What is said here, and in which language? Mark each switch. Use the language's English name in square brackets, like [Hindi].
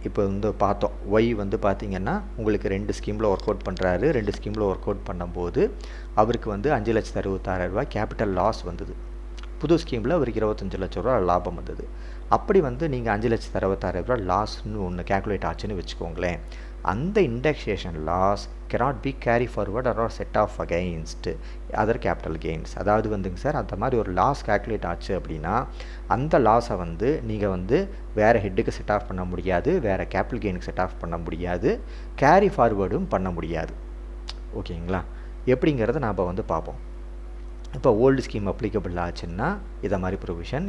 [Tamil] இப்போ வந்து பார்த்தோம், ஒய் வந்து பார்த்திங்கன்னா உங்களுக்கு 2 ஸ்கீமில் ஒர்க் அவுட் பண்ணுறாரு. 2 ஸ்கீமில் ஒர்க் அவுட் பண்ணும்போது அவருக்கு வந்து 5,66,000 கேபிட்டல் லாஸ் வந்தது. புது ஸ்கீமில் அவருக்கு 25 லட்ச ரூபா லாபம் வந்தது. அப்படி வந்து நீங்கள் 5,66,000 லாஸ்ன்னு ஒன்று கேல்குலேட் ஆச்சுன்னு வச்சுக்கோங்களேன். [English] அந்த indexation loss cannot be carry forward or set off against other capital gains. [Tamil] அதாவது வந்துங்க சார், அந்த மாதிரி ஒரு லாஸ் கேல்குலேட் ஆச்சு அப்படின்னா அந்த லாஸை வந்து நீங்கள் வந்து வேறு ஹெட்டுக்கு செட் ஆஃப் பண்ண முடியாது, வேறு கேபிட்டல் கெயினுக்கு செட் ஆஃப் பண்ண முடியாது, கேரி ஃபார்வேர்டும் பண்ண முடியாது. ஓகேங்களா? எப்படிங்கிறத நாம் வந்து பார்ப்போம். இப்போ ஓல்டு ஸ்கீம் அப்ளிகபிள் ஆச்சுன்னா இதை மாதிரி ப்ரொவிஷன்.